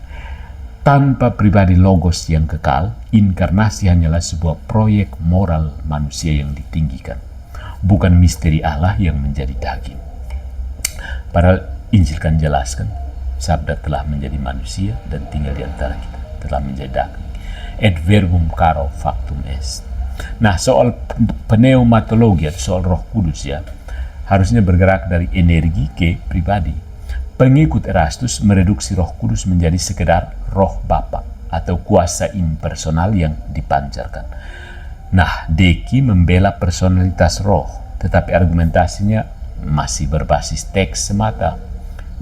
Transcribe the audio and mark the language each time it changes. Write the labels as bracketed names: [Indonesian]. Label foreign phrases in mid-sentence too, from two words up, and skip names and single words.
[Indonesian] Tanpa pribadi logos yang kekal, inkarnasi hanyalah sebuah proyek moral manusia yang ditinggikan, bukan misteri Allah yang menjadi daging. Padahal Injil kan jelaskan, sabda telah menjadi manusia dan tinggal di antara kita, telah menjadi daging. [Latin] Et verbum caro factum est. [Indonesian] Nah, soal pneumatologi atau soal Roh Kudus, ya, harusnya bergerak dari energi ke pribadi. Pengikut Erastus mereduksi Roh Kudus menjadi sekedar roh Bapa atau kuasa impersonal yang dipancarkan. Nah, Deki membela personalitas roh, tetapi argumentasinya masih berbasis teks semata.